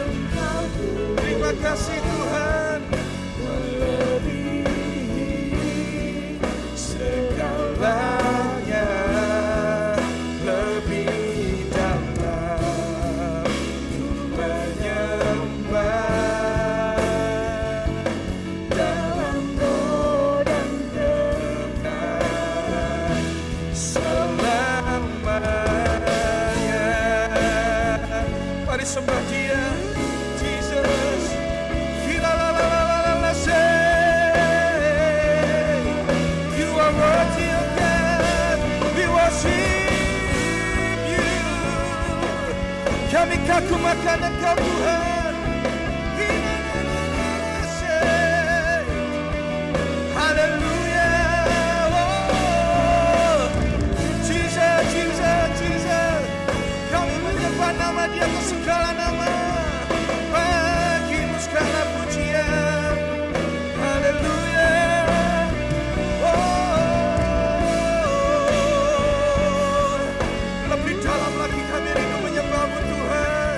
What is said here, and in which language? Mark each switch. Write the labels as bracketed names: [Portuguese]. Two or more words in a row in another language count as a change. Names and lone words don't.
[Indonesian] Terima kasih Tuhan, melebihi segalanya, lebih dalam menyembah dalam roh dan kebenaran selamanya. Mari sembah Dia, Jesus. [English] Say, you are worthy of God. We worship you. [Indonesian] Kami kagumkan Engkau Tuhan. Hallelujah. Oh, Jesus, Jesus, Jesus. Kami menyembah nama Dia ke segala nama. Bagimu segala pujian. Haleluya. Oh, lebih dalam lagi kami rindu menyembah-Mu Tuhan.